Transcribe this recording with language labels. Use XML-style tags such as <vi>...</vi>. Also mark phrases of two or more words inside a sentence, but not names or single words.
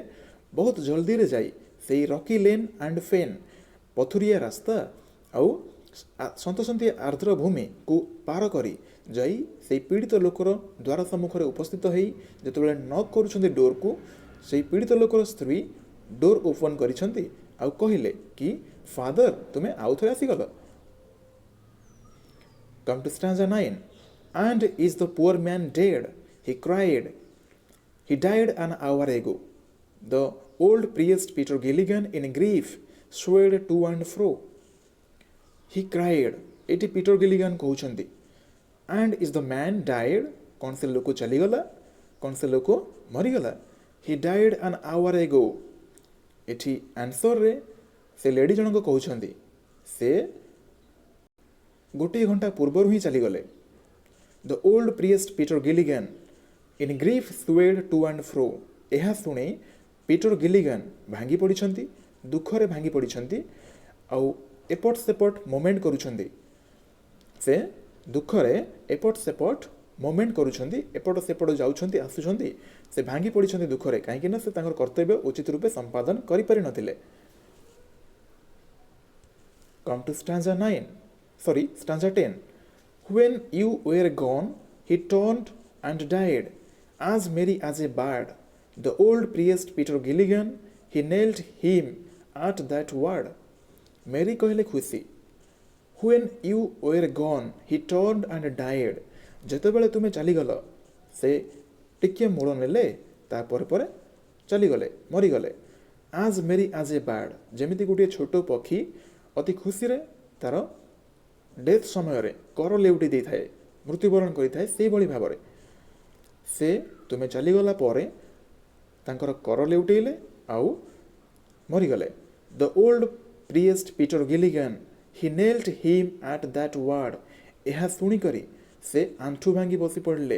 <or>ବହୁତ ଜଲ୍ଦିରେ ଯାଇ ସେଇ</or> <en>rocky lane and fen,</en> <or>ପଥୁରିଆ ରାସ୍ତା ଆଉ ସନ୍ତସନ୍ତିଆ ଆର୍ଦ୍ର ଭୂମିକୁ ପାର କରି ଯାଇ ସେଇ ପୀଡ଼ିତ ଲୋକର ଦ୍ୱାର ସମ୍ମୁଖରେ ଉପସ୍ଥିତ ହୋଇ ଯେତେବେଳେ ନକ୍ କରୁଛନ୍ତି ଡୋର୍କୁ, ସେଇ ପୀଡ଼ିତ ଲୋକର ସ୍ତ୍ରୀ</or> <en>door open</en> <or>କରିଛନ୍ତି ଆଉ କହିଲେ କି ଫାଦର ତୁମେ ଆଉ ଥରେ ଆସିଗଲ।</or> <en>Come to stanza 9. And is the poor man dead? He cried. He died an hour ago. The old priest Peter Gilligan in grief swayed to and fro. He cried.</en> <or>ଏଠି ପିଟର ଗିଲିଗାନ୍ କହୁଛନ୍ତି</or> <en>and is the man died?</en> <or>କ'ଣ ସେ ଲୋକ ଚାଲିଗଲା? କ'ଣ ସେ ଲୋକ ମରିଗଲା?</or> <en>He died an hour ago.</en> <or>ଏଠି ଆନ୍ସରରେ ସେ ଲେଡି ଜଣକ କହୁଛନ୍ତି ସେ ଗୋଟିଏ ଘଣ୍ଟା ପୂର୍ବରୁ ହିଁ ଚାଲିଗଲେ।</or> <en>The old priest Peter Gilligan in grief swayed to and fro,</en> <or>ଏହା ଶୁଣି ପିଟର ଗିଲିଗାନ୍ ଭାଙ୍ଗି ପଡ଼ିଛନ୍ତି, ଦୁଃଖରେ ଭାଙ୍ଗି ପଡ଼ିଛନ୍ତି, ଆଉ ଏପଟ ସେପଟ ମୋମେଣ୍ଟ କରୁଛନ୍ତି। ସେ ଦୁଃଖରେ ଏପଟ ସେପଟ ମୋମେଣ୍ଟ କରୁଛନ୍ତି, ଏପଟ ସେପଟ ଯାଉଛନ୍ତି ଆସୁଛନ୍ତି। ସେ ଭାଙ୍ଗି ପଡ଼ିଛନ୍ତି ଦୁଃଖରେ, କାହିଁକିନା ସେ ତାଙ୍କର କର୍ତ୍ତବ୍ୟ ଉଚିତ ରୂପେ ସମ୍ପାଦନ କରିପାରିନଥିଲେ।</or> <en>Come to stanza 10. When you were gone, he turned and died, as merry as a bird. The old priest Peter Gilligan, he knelt him at that word.</en> <or>Mary କହିଲେ ଖୁସି।</or> <en>When you were gone, he turned and died.</en> <or>ଯେତେବେଳେ ତୁମେ ଚାଲିଗଲ, ସେ ଟିକିଏ ମୋଡ଼ ନେଲେ, ତାପରେ ପରେ ଚାଲିଗଲେ, ମରିଗଲେ।</or> <en>As merry as a bird,</en> <or>ଯେମିତି ଗୋଟିଏ ଛୋଟ ପକ୍ଷୀ ଅତି ଖୁସିରେ ତାର ଡେଥ୍ ସମୟରେ କର ଲେଉଟି ଦେଇଥାଏ, ମୃତ୍ୟୁବରଣ କରିଥାଏ, ସେଇଭଳି ଭାବରେ ସେ ତୁମେ ଚାଲିଗଲା ପରେ ତାଙ୍କର କର ଲେଉଟେଇଲେ ଆଉ ମରିଗଲେ।</or> <en>The old priest Peter Gilligan he knelt him at that word,</en> <or>ଏହା ଶୁଣିକରି ସେ ଆଣ୍ଠୁ ଭାଙ୍ଗି ବସି ପଡ଼ିଲେ।</or>